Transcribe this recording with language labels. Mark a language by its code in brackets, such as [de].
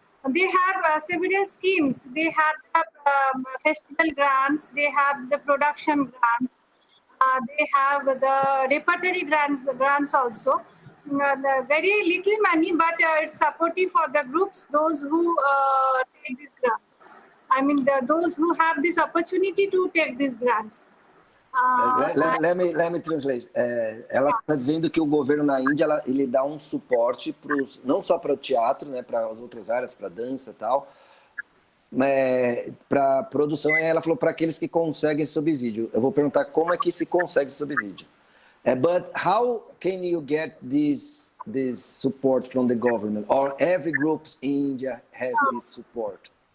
[en] They have several schemes. They have the festival grants, they have the production grants, they have the repertory grants also. The very little money, but it's supportive for the groups, those who take these grants. I mean, those who have this opportunity to take these grants. Let me translate. [pt] Ela está dizendo que o governo na Índia ele dá um suporte não só para o teatro, né, para as outras áreas, para dança e tal, para produção. Ela falou para aqueles que conseguem subsídio. Eu vou perguntar como é que se consegue subsídio. [en] But how can you get this support from the government? Or every group in India has this support?